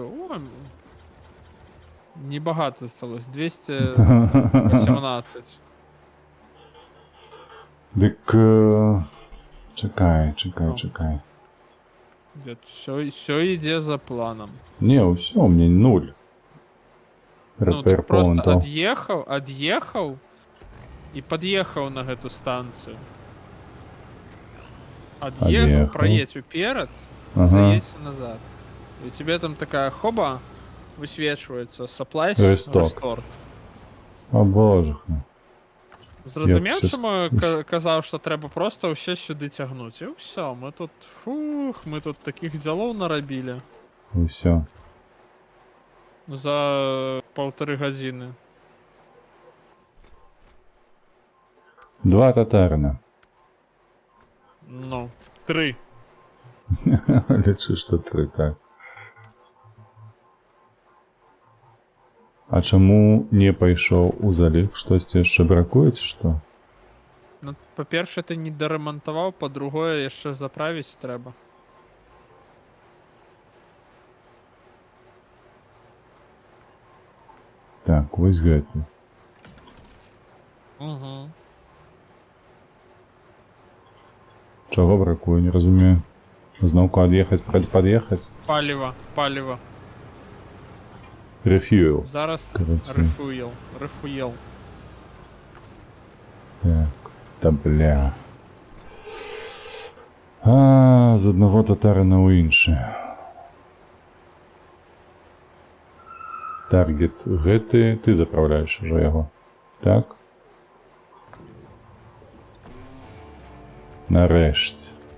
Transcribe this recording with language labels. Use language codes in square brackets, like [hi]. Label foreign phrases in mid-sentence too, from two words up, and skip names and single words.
[uk] Ой, небагато засталось, 218. дык... Чекай. Все йде за планом. Не, [ru] усё, у меня 0. Ну, Repair так просто поинтов. отъехал и подъехал на эту станцию. Отъехал, Отъехал. проедь вперед, Ага. заедь назад. И тебе там такая хоба высвечивается supplies Restock. restored. О боже. [uk] Зрозумів, щас- чому я казав, що треба просто все сюди тягнути. І все, ми тут таких ділов наробили Усё. за 1,5 години. 2 татарина. Ну, 3. [be] Лічи, що 3, так. А чаму не пайшоў у залік? Штосьці яшчэ бракуе, ці што? [uk] Ну, по-перше, ти не доремонтував, по-друге, ще заправити треба. [be] Так, вось гэты. Угу. Чаго бракуе, не разумею. Зноўку ад'ехаць, пад'ехаць? Паліва. Refuel. Зараз Короче. рефуєл. [uk] Так, та бля. [be] З аднаго татарина ў іншы. Таргет гэты, ты заправляеш ужо яго. Так? Нарэшце.